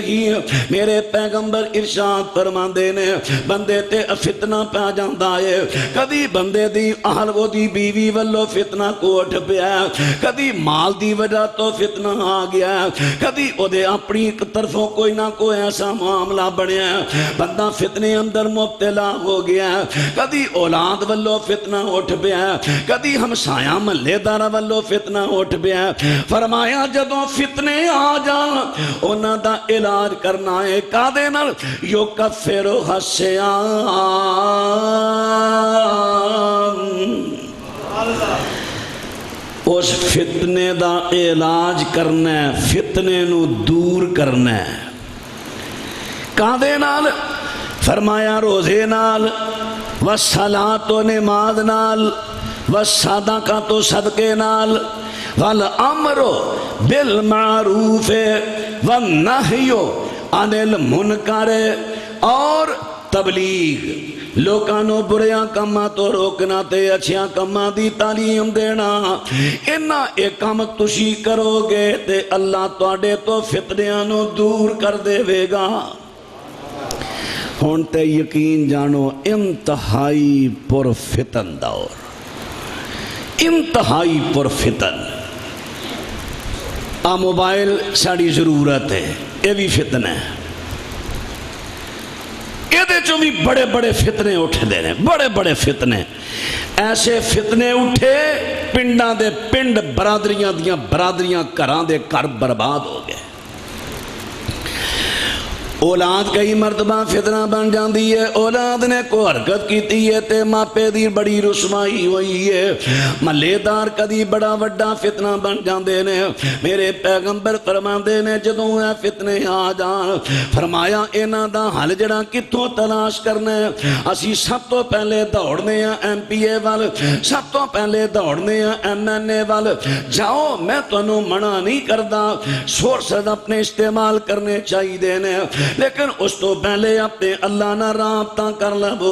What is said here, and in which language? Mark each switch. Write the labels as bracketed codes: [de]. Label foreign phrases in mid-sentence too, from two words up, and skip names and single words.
[pa] میرے پیغمبر ارشاد فرما دینے بندے تے فتنہ پہ جاندہ ہے، کدی بندے دی اہل وہ دی بیوی والو فتنہ کوٹ پیا، کدی مال دی وجہ تو فتنہ آ گیا، کدی او دے اپنی طرفوں کوئی نہ کوئی ایسا معاملہ بنیا بندہ فتنے اندر مبتلا ہو گیا، کدی اولاد والو فتنہ اٹھ پیا، کدی ہمسایہ محلے دار والو فتنہ اٹھ پیا۔ فرمایا جدوں فتنے آ جان انہاں دا علاج کرنا ہے کادے نال؟ [ar] یکفر الصیام، [pa] اس فتنے دا علاج کرنا ہے، فتنے نو دور کرنا ہے۔ کادے نال؟ فرمایا روزے نال، والصلاۃ و نماز نال، والصدقۃ و صدقے نال، [ar] والامر بالمعروف والنہی عن المنکر، [pa] اور تبلیغ، لوکانوں بریاں کماں تو روکنا تے اچھیاں کماں دی تعلیم دینا۔ انہاں ایک کام تسی کرو گے تے اللہ تواڈے تو فتنیاں نو دور کر دے گا۔ ہن تے یقین جانو انتہائی پر فتن دور، انتہائی پر فتن۔ موبائل ساڑی ضرورت ہے، یہ بھی فتن ہے، یہ جو بھی بڑے بڑے فتنے اٹھ دے رہے ہیں، بڑے بڑے فتنے، ایسے فتنے اٹھے پنڈاں دے پنڈ، برادریاں دیاں برادریاں، گھراں دے گھر برباد ہو گئے۔ اولاد کئی مرتبہ فتنہ بن جاندی ہے، اولاد نے کو حرکت کیتی ہے تے ماپے دی بڑی رسوائی ہوئی ہے، محلے دار کدی بڑا وڈا فتنہ بن جاندے نے۔ میرے پیغمبر فرماندے نے جدوں اے فتنے آ جان، فرمایا انہاں دا حل جڑا کتھوں تلاش کرنا ہے؟ اسی سب تو پہلے دوڑنے ہیں ایم پی اے وال، سب تو پہلے دوڑنے ہیں ایم این اے وال۔ جاؤ میں تانوں منع نہیں کردا، سورسز اپنے استعمال کرنے چاہیے نے، لیکن اس تو پہلے اپنے اللہ نہ رابطہ کر لو۔